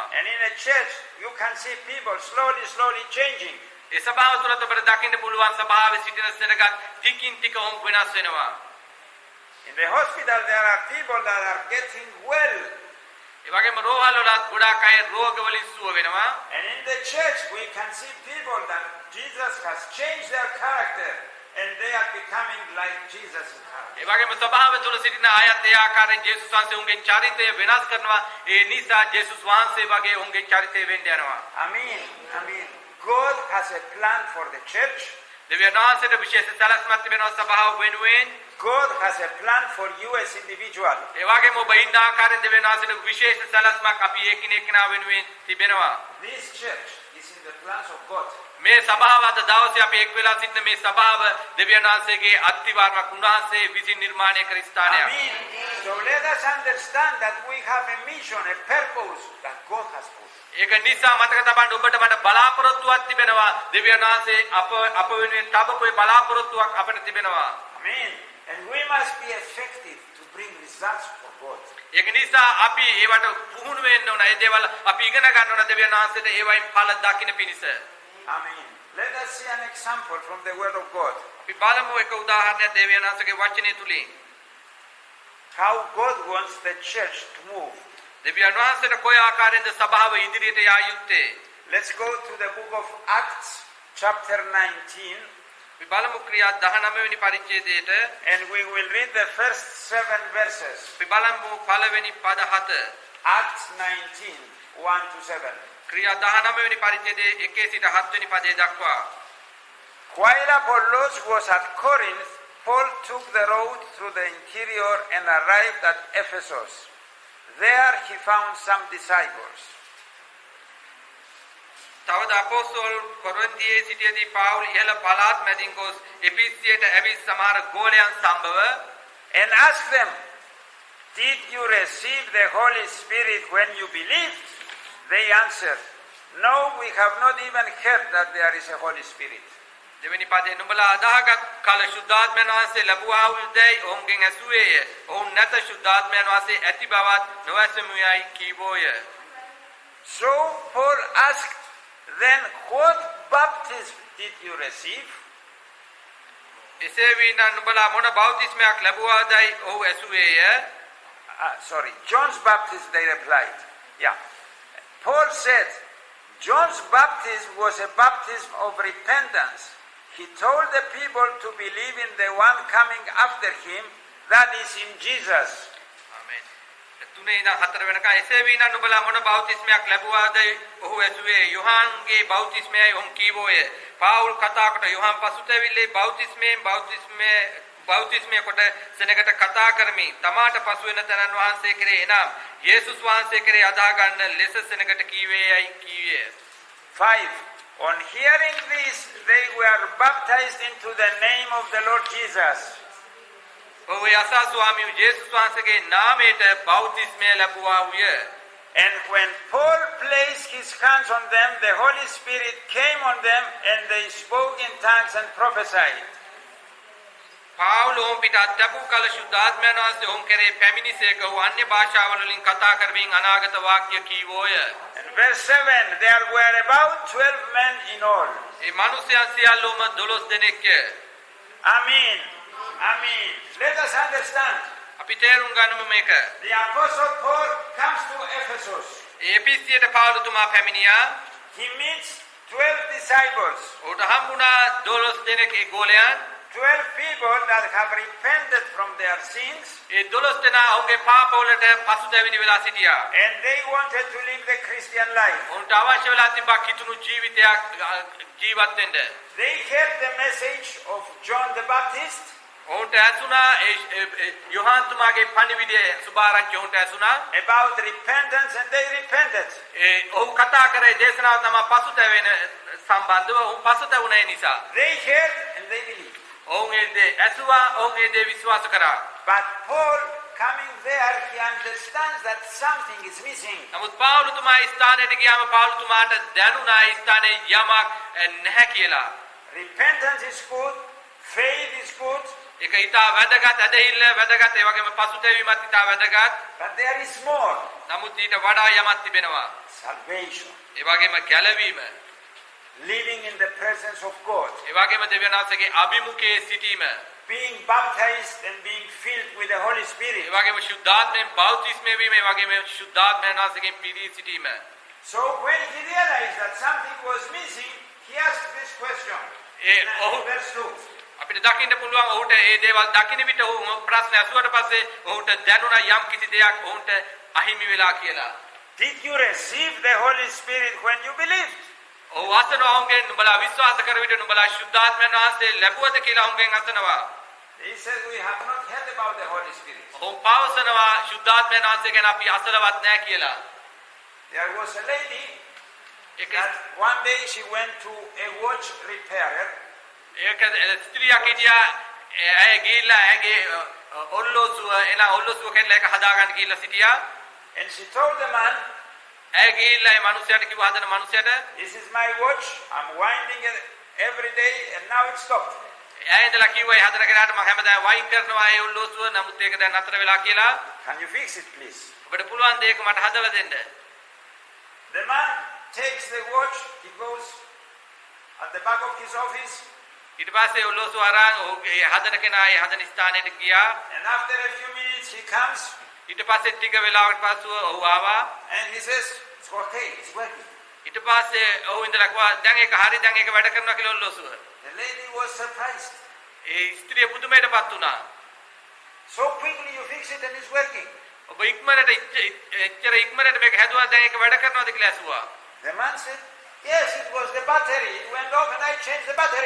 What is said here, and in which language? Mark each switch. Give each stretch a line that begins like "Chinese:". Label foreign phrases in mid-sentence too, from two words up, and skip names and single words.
English: And in a church, you can see people slowly changing.
Sinhala: ඒ සභාව තුලත් අපිට දකින්න පුළුවන් සභාවේ සිටින සෙනගත් ටිකින් ටික ඔවුන් වෙනස් වෙනවා.
English: In the hospital, there are people that are getting well.
Sinhala: ඒ වගේම රෝහල්වලත් ගොඩාක් අය රෝගවලින් සුව වෙනවා.
English: And in the church, we can see people that Jesus has changed their character and they are becoming like Jesus in character.
Sinhala: ඒ වගේම සභාව තුල සිටින අයත් ඒ ආකාරයෙන් ජේසුස් වහන්සේ උන්ගේ චරිතය වෙනස් කරනවා. ඒ නිසා ජේසුස් වහන්සේ වගේ උන්ගේ චරිතය වෙන්න යනවා.
English: Amen. God has a plan for the church.
Sinhala: දෙවියන් වහන්සේට විශේෂ සැලැස්මක් තිබෙනවා සභාව වෙනුවෙන්.
English: God has a plan for you as individual.
Sinhala: ඒ වගේම ඔබ ඉන්න ආකාරයෙන් දෙවියන් වහන්සේට විශේෂ සැලැස්මක් අපි එකිනෙකා වෙනුවෙන් තිබෙනවා.
English: This church is in the plans of God.
Sinhala: මේ සභාව අද දවසේ අපි එක් වෙලා සිටින මේ සභාව දෙවියන් වහන්සේගේ අත්විවරණක් උන්වහන්සේ විසින් නිර්මාණය කර ස්ථානයක්.
English: Amen. So let us understand that we have a mission, a purpose that God has put.
Sinhala: ඒක නිසා මතක තබන්න ඔබට මට බලාපොරොත්තුවක් තිබෙනවා දෙවියන් වහන්සේ අප වෙනුවෙන් තබපු බලාපොරොත්තුවක් අපිට තිබෙනවා.
English: Amen. And we must be effective to bring results for God.
Sinhala: ඒක නිසා අපි ඒවට පුහුණු වෙන්න ඕන. ඒ දේවල් අපි ඉගෙන ගන්න ඕන දෙවියන් වහන්සේට ඒවයින් ඵල දකින්න පිණිස.
English: Amen. Let us see an example from the Word of God.
Sinhala: අපි බලමු එක උදාහරණයක් දෙවියන් වහන්සේගේ වචනේ තුලින්.
English: How God wants the church to move.
Sinhala: දෙවියන් වහන්සේට කොයි ආකාරයෙන්ද සභාව ඉදිරියට යා යුත්තේ?
English: Let's go to the book of Acts, chapter 19.
Sinhala: අපි බලමු ක්‍රියා 19 වෙනි පරිච්ඡේදයට.
English: And we will read the first 7 verses.
Sinhala: අපි බලමු පළවෙනි පද 7.
English: Acts 19, 1 to 7.
Sinhala: ක්‍රියා 19 වෙනි පරිච්ඡේදයේ 1 සිට 7 වෙනි පදයේ දක්වා.
English: While Apollos was at Corinth, Paul took the road through the interior and arrived at Ephesus. There he found some disciples.
Sinhala: තවද අපොස්තෝල් කොරින්තියේ සිටියේදී පාවුල් ඉහළ පළාත් මැදින් ගොස් එපිසියට ඇවිත් සමහර ගෝලයන් සම්බව
English: And asked them, "Did you receive the Holy Spirit when you believed?" They answered, "No, we have not even heard that there is a Holy Spirit."
Sinhala: දෙවෙනි පදේ නුඹලා අදාහගත් කල ශුද්ධාත්මයන් වහන්සේ ලැබුවා වූදැයි ඔවුන්ගෙන් ඇසුවේය. ඔවුන් නැත ශුද්ධාත්මයන් වහන්සේ ඇති බවත් නොඇසෙමුයයි කීවෝය.
English: So Paul asked, "Then what baptism did you receive?"
Sinhala: එසේ වීනම් නුඹලා මොන බෞතිස්මයක් ලැබුවාදයි ඔහු ඇසුවේය.
English: John's baptism, they replied. Yeah. Paul said, John's baptism was a baptism of repentance. He told the people to believe in the one coming after him, that is in Jesus.
Sinhala: ආමෙන්. 3 ඉඳන් 4 වෙනකන් එසේ වීනම් නුඹලා මොන බෞතිස්මයක් ලැබුවාදයි ඔහු ඇසුවේ. යොහන්ගේ බෞතිස්මයයි ඔහු කීවෝය. පාවුල් කතා කොට යොහන් පසුතැවිල්ලේ බෞතිස්මය කොට සෙනගට කතා කරමි. තමාට පසු වෙන තනන් වහන්සේ කෙරේ එනම් යේසුස් වහන්සේ කෙරේ අදා ගන්න ලෙස සෙනගට කීවේයයි කීවේ. 5.
English: On hearing this, they were baptized into the name of the Lord Jesus.
Sinhala: ඔහු යසා ස්වාමී යේසුස් වහන්සේගේ නාමයට බෞතිස්මය ලැබුවා වූය.
English: And when Paul placed his hands on them, the Holy Spirit came on them and they spoke in tongues and prophesied.
Sinhala: පාවුල් ඔවුන් පිට අත්දැකූ කල ශුද්ධාත්මයන් වහන්සේ ඔවුන් කෙරේ පැමිණිසේක ඔහු අන්‍ය භාෂාවල වලින් කතා කරමින් අනාගත වාක්‍ය කීවෝය.
English: And verse 7, there were about 12 men in all.
Sinhala: ඒ මිනිසයන් සියල්ලෝම 12 දෙනෙක්ය.
English: Amen. Amen. Let us understand.
Sinhala: අපි තේරුම් ගන්නමු මේක.
English: The Apostle Paul comes to Ephesus.
Sinhala: ඒ එපිසියට පාවුල්තුමා පැමිණියා.
English: He meets 12 disciples.
Sinhala: ඔහුට හම්බුණා 12 දෙනෙක් ඒ ගෝලයන්.
English: 12 people that have repented from their sins.
Sinhala: ඒ 12 දෙනා ඔහුගේ පාපවලට පසුතැවිලි වෙලා සිටියා.
English: And they wanted to live the Christian life.
Sinhala: ඔවුන්ට අවශ්‍ය වෙලා තිබ්බා කිතුණු ජීවිතයක් ජීවත් වෙන්න.
English: They heard the message of John the Baptist.
Sinhala: ඔවුන්ට ඇසුණා යොහාන් තුමාගේ පණිවිඩය සුභාරංචි ඔවුන්ට ඇසුණා.
English: about repentance, and they repented.
Sinhala: ඔහු කතා කරේ දේශනාව තමයි පසුතැවෙන සම්බන්ධව ඔවුන් පසුතැවුණ නිසා.
English: They heard and they believed.
Sinhala: ඔවුන් ඒ දේ ඇසුවා ඔවුන් ඒ දේ විශ්වාස කරා.
English: But Paul, coming there, he understands that something is missing.
Sinhala: නමුත් පාවුලුතුමා ස්ථානයට ගියාම පාවුලුතුමාට දැනුණා ස්ථානයේ යමක් නැහැ කියලා.
English: Repentance is good, faith is good,
Sinhala: ඒක ඊට වැදගත් ඇදහිල්ල වැදගත් ඒ වගේම පසුතැවීමත් ඊට වැදගත්.
English: but there is more.
Sinhala: නමුත් ඊට වඩා යමක් තිබෙනවා.
English: Salvation.
Sinhala: ඒ වගේම ගැලවීම.
English: Living in the presence of God.
Sinhala: ඒ වගේම දෙවියන් වහන්සේගේ අභිමුඛයේ සිටීම.
English: Being baptized and being filled with the Holy Spirit.
Sinhala: ඒ වගේම ශුද්ධාත්මයෙන් බෞතිස්මය වීම ඒ වගේම ශුද්ධාත්මයන් වහන්සේගෙන් පිරී සිටීම.
English: So when he realized that something was missing, he asked this question. Verse 2.
Sinhala: අපිට දකින්න පුළුවන් ඔහුට ඒ දේවල් දකින්න විට ඔහු ප්‍රශ්න අසුවට පස්සේ ඔහුට දැනුණා යම් කිසි දෙයක් ඔහුට අහිමි වෙලා කියලා.
English: Did you receive the Holy Spirit when you believed?
Sinhala: ඔහු අසනවා ඔහුගෙන් නුඹලා විශ්වාස කර විට නුඹලා ශුද්ධාත්මයන් වහන්සේ ලැබුවද කියලා ඔහුගෙන් අසනවා.
English: He said, we have not heard about the Holy Spirit.
Sinhala: ඔහු පවසනවා ශුද්ධාත්මයන් වහන්සේ ගැන අපි අසලවත් නැහැ කියලා.
English: There was a lady that one day she went to a watch repairer.
Sinhala: ඒක ස්ත්‍රියක් හිටියා ඇය ගිහිල්ලා ඇගේ ඔල්ලෝසුව එන ඔල්ලෝසුව කෙල්ල එක හදාගන්න ගිහිල්ලා සිටියා.
English: And she told the man,
Sinhala: ඇය ගිහිල්ලා ඒ මිනිහයාට කිව්වා හදන මිනිහයාට,
English: this is my watch, I'm winding it every day and now it stopped.
Sinhala: ඇය ඉඳලා කිව්වා ඒ හදන කෙනාට මම හැමදාම වයින් කරනවා ඒ ඔල්ලෝසුව නමුත් ඒක දැන් නතර වෙලා කියලා.
English: Can you fix it please?
Sinhala: ඔබට පුළුවන් දෙයක මට හදලා දෙන්න.
English: The man takes the watch, he goes at the back of his office.
Sinhala: ඊට පස්සේ ඔල්ලෝසුව අරන් ඒ හදන කෙනා ඒ හදන ස්ථානෙට ගියා.
English: And after a few minutes he comes.
Sinhala: ඊට පස්සේ ටික වෙලාවකට පස්සෙ ඔහු ආවා.
English: And he says, it's okay, it's working.
Sinhala: ඊට පස්සේ ඔහු ඉඳලා කිව්වා දැන් ඒක හරි දැන් ඒක වැඩ කරනවා කියලා ඔල්ලෝසුව.
English: The lady was surprised.
Sinhala: ඒ ස්ත්‍රිය පුදුමයටපත් වුණා.
English: So quickly you fix it and it's working.
Sinhala: ඔබ ඉක්මනට එච්චර ඉක්මනට මේක හැදුවා දැන් ඒක වැඩ කරනවද කියලා ඇසුවා.
English: The man said, yes, it was the battery. It went off and I changed the battery.